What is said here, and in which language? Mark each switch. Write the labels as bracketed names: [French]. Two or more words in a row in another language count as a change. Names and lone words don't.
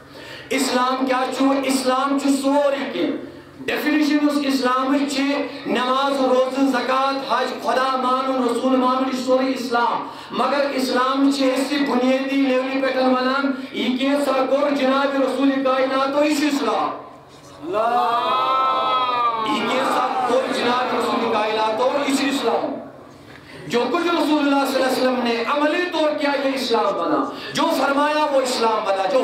[Kashmiri] اسلام کیا چھو؟ اسلام چھو سوری کے ڈیفینیشن اس اسلام چھ نماز روز زکات حج خدا مانن رسول مانن سوری اسلام مگر اسلام چھ اس بنیادی لیولی پہ ونان یہ کیسا کور جناب رسول کائنات و اس اسلام یہ کیسا کور جناب رسول کائنات و اس اسلام [Urdu] جو کچھ رسول اللہ صلی اللہ علیہ وسلم نے عملی طور کیا یہ اسلام بنا جو فرمایا وہ اسلام بنا جو